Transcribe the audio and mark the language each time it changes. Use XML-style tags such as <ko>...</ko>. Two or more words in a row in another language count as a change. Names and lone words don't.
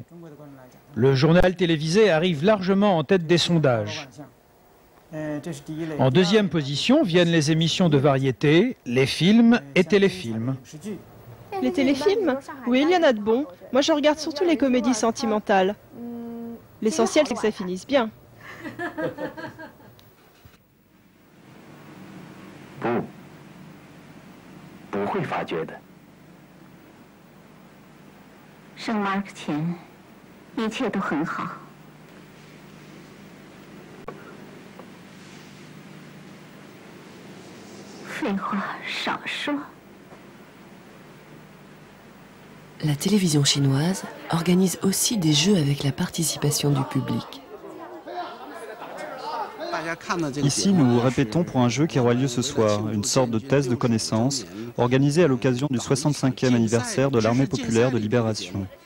<fr>Le journal télévisé arrive largement en tête des sondages. En deuxième position viennent les émissions de variété, les films et téléfilms. Les téléfilms? Oui, il y en a de bons. Moi, je regarde surtout les comédies sentimentales. L'essentiel, c'est que ça finisse bien.</fr> <zh>不会发觉的。生 Mark 前，一切都很好。废话少说。</zh> <fr>La télévision chinoise organise aussi des jeux avec la participation du public. Ici, nous répétons pour un jeu qui aura lieu ce soir, une sorte de test de connaissances organisé à l'occasion du 65e anniversaire de l'Armée populaire de libération.</fr>